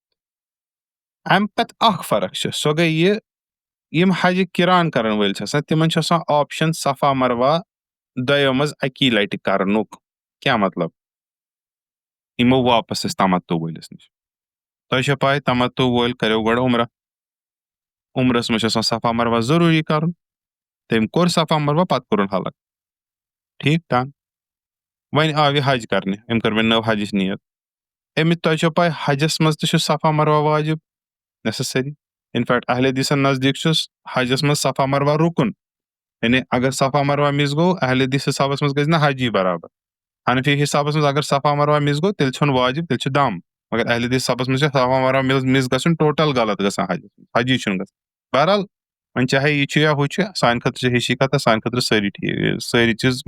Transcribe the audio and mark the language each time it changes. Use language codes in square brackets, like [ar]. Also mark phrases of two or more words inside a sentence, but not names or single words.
[ks] اَمہِ پَتہٕ اکھ فرق چھِ سۄ گٔے یہِ یِم حجہِ کِران کَرَن وٲلۍ چھِ آسان تِمن چھُ آسان آپشن صفا مروہ دۄیو منٛز اَکی لَٹہِ کَرنُک کیاہ مطلب یِمو واپس ٲسۍ تمتُع وٲلِس نِش تۄہہِ چھو پاے تمتُع وٲلۍ کَریو گۄڈٕ عُمرہ عُمرَس منٛز چھُ آسان صفا مروہ ضروٗری کَرُن تٔمۍ کوٚر صفا مروہ پَتہٕ کوٚرُن حلق ٹھیٖک ڈن وۄنۍ آو یہِ حج کرنہِ أمۍ کٔر وۄنۍ نٔو حجِچ نیت أمِس تۄہہِ چھو پاے حجس منٛز تہِ چھُ صفا مروہ واجِب [en] necessary in fact [ks] اہلِ حدیثن نزدیٖک چھُس حجس منٛز صفا مروہ رُکُن یعنی اگر صفا مروہ مِس گوٚو اہلِ حدیث حِسابس منٛز گژھِ نہ حجی برابر حنفی حِسابس منٛز اگر صفا مروہ مِس گوٚو تیٚلہِ چھُنہٕ واجِب تیٚلہِ چھُ دم مگر اہلِ حدیث حِسابس منٛز چھُ صفا مروہ مِس گژھُن ٹوٹل غلط گژھان حجی چھُنہٕ گژھان بہرحال وۄنۍ چاہے یہِ چھُ یا ہُہ چھُ سانہِ خٲطرٕ چھِ ہِشی کَتھ سانہِ خٲطرٕ سٲری ٹھیٖک سٲری چیٖز